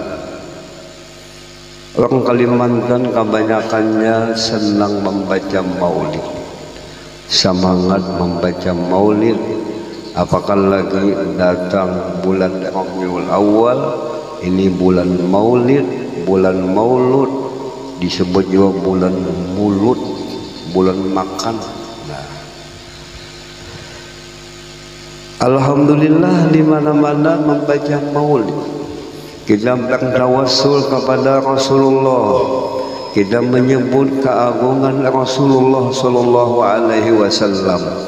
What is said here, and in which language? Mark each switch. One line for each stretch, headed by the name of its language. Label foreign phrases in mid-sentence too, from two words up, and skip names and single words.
Indonesian: Orang Kalimantan kebanyakannya senang membaca maulid, semangat membaca maulid. Apakah lagi datang bulan Rabiul Awal, ini bulan maulid, bulan maulud, disebut juga bulan mulut, bulan makan. Nah, alhamdulillah di mana-mana membaca maulid. Kita bertawassul kepada Rasulullah, kita menyebut keagungan Rasulullah
Arabic: صلى الله عليه وسلم.